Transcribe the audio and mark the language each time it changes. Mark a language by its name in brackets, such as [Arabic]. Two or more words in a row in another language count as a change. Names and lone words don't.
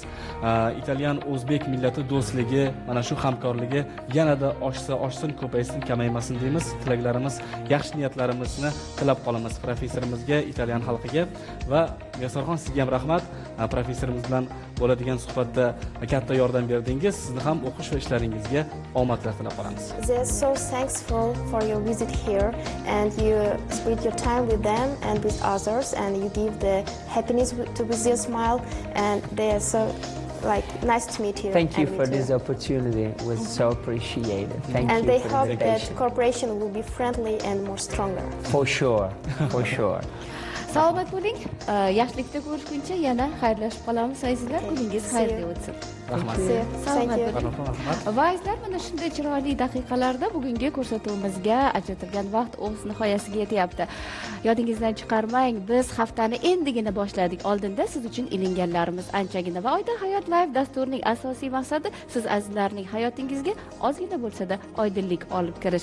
[Uzbek] Italyan o'zbek millati do'stligi, mana shu hamkorligi yanada oshsin, ko'paysin, kamaymasin deymiz. Tilaklarimiz, yaxshi niyatlarimizni tilab qolamiz professorimizga, Italyan xalqiga va Sarxon, sizga ham rahmat. Professorimiz bilan bo'ladigan suhbatda katta yordam berdingiz. Sizni ham o'qish va ishlaringizga omadlar tilab qolamiz. [English] They're so thankful for your visit here, and you spend your time with them and with others, and you give the happiness with their smile, and they are so like nice to meet you. Thank you and for meet this opportunity. It was so appreciated. Thank And you they for hope the that invitation. cooperation will be friendly and more stronger. For sure, for sure. [Uzbek] Salomat bo'ling. Yaxshilikda ko'rishguncha yana xayrlashib qolamiz azizlar. Kuningiz [English] See [Uzbek] xayrli [English] you. [Uzbek] o'tsin. Rahmat. [English] See you. Thank [Uzbek] Salomat [English] you. [Uzbek] bo'ling. Va azizlar, mana shunday chiroyli daqiqalarda bugungi ko'rsatuvimizga ajratilgan vaqt o'z nihoyasiga yetyapti. Yodingizdan chiqarmang, biz haftani endigina boshladik. Oldinda siz uchun ilinganlarimiz anchagina va Oydin Hayot Live dasturining asosiy maqsadi siz azizlarning hayotingizga ozgina bo'lsa-da oydinlik olib kirish.